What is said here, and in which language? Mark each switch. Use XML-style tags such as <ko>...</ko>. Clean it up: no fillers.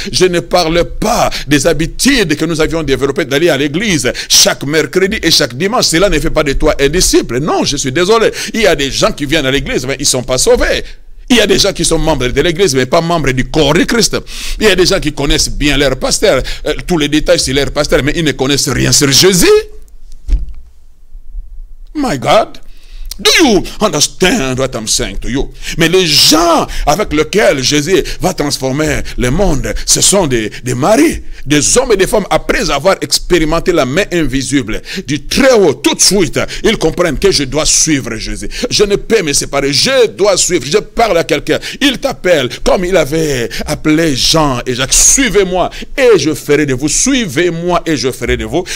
<fr>Je ne parle pas des habitudes que nous avions développées d'aller à l'église chaque mercredi et chaque dimanche. Cela ne fait pas de toi un disciple. Non, je suis désolé. Il y a des gens qui viennent à l'église, mais ils ne sont pas sauvés. Il y a des gens qui sont membres de l'église, mais pas membres du corps de Christ. Il y a des gens qui connaissent bien leur pasteur, tous les détails sur leur pasteur, mais ils ne connaissent rien sur Jésus.</fr> <en>My God, do you understand what I'm saying to you?</en> <fr>Mais les gens avec lesquels Jésus va transformer le monde, ce sont des maris, des hommes et des femmes, après avoir expérimenté la main invisible du Très-Haut, tout de suite, ils comprennent que je dois suivre Jésus. Je ne peux me séparer, je dois suivre. Je parle à quelqu'un, il t'appelle, comme il avait appelé Jean et Jacques, suivez-moi et je ferai de vous, suivez-moi et je ferai de vous.</fr>